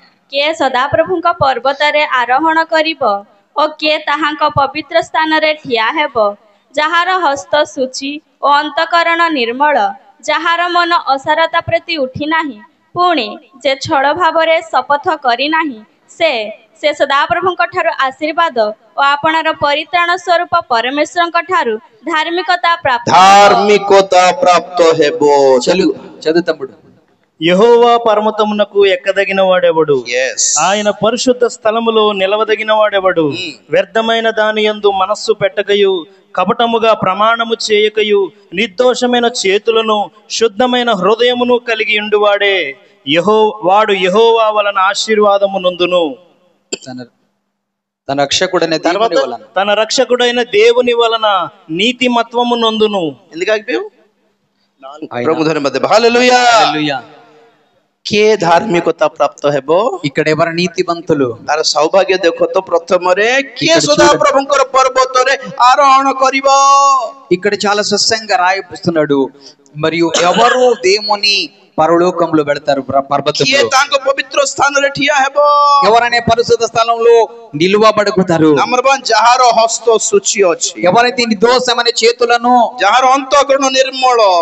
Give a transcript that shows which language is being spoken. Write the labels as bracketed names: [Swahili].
[Odia] କିଏ ସଦାପ୍ରଭୁଙ୍କ ପର୍ବତରେ ଆରୋହଣ କରିବ ଓ କିଏ ତାହାଙ୍କ ପବିତ୍ର ସ୍ଥାନରେ ଠିଆ ହେବ, ଯାହାର ହସ୍ତ ସୂଚି ଓ ଅନ୍ତଃକରଣ ନିର୍ମଳ, ଯାହାର ମନ ଅସାରତା ପ୍ରତି ଉଠି ନାହିଁ, ପୁଣି ଯେ ଛଳ ଭାବରେ ଶପଥ କରିନାହିଁ, ସେ ସଦାପ୍ରଭୁଙ୍କ ଠାରୁ ଆଶୀର୍ବାଦ ଓ ଆପଣାର ପରିତ୍ରାଣ ସ୍ୱରୂପ ପରମେଶ୍ୱରଙ୍କ ଠାରୁ ଧାର୍ମିକତା ପ୍ରାପ୍ତ ହେବ. [Telugu] చదువు తమ్ముడు. యెహోవా పర్వతమునకు ఎక్కదగిన వాడెవడు. [English] Yes. [Telugu] ఆయన పరిశుద్ధ స్థలములో నిలవదగిన వాడెవడు. వ్యర్థమైన దాని యందు మనస్సు పెట్టకయు, కపటముగా ప్రమాణము చేయకయు, నిర్దోషమైన చేతులను శుద్ధమైన హృదయమును కలిగి ఉండువాడే వాడు యెహోవా వలన ఆశీర్వాదము నొందును. తన రక్షకుడైన దేవుని వలన, తన రక్షకుడైన దేవుని వలన నీతిమత్వము నొందును. ఎందుకు ఆగిపోయావు. ప్రభు ధన్యవాଦ. హల్లెలూయా. హల్లెలూయా. [Odia] କିଏ ଧାର୍ମିକତା ପ୍ରାପ୍ତ ହେବ. [Telugu] ఇక్కడ ఎవరు నీతిమంతులు. [Odia] ତାର ସୌଭାଗ୍ୟ ଦେଖ ତ ପ୍ରଥମରେ କିଏ ସଦାପ୍ରଭୁଙ୍କର ପର୍ବତରେ ଆରୋହଣ କରିବ. [Telugu] ఇక్కడ చాలా స్పష్టంగా రాయిస్తున్నాడు. మరియు ఎవరు దేవుని పరలోకంలో వెళ్తారు పర్వతంలో. [Odia] କିଏ ତାଙ୍କ ପବିତ୍ର ସ୍ଥାନରେ ଠିଆ ହେବ. [Telugu] ఎవరనే పరిశుద్ధ స్థలంలో నిలువబడుతారు. [Odia] ନମ୍ବର 1 ଯାହାର ହସ୍ତ ସୂଚି ଅଛି. [Telugu] ఎవరైతే నిర్దోషమైన చేతులను, [Odia] ଯାହାର ଅନ୍ତଃକରଣ ନିର୍ମଳ,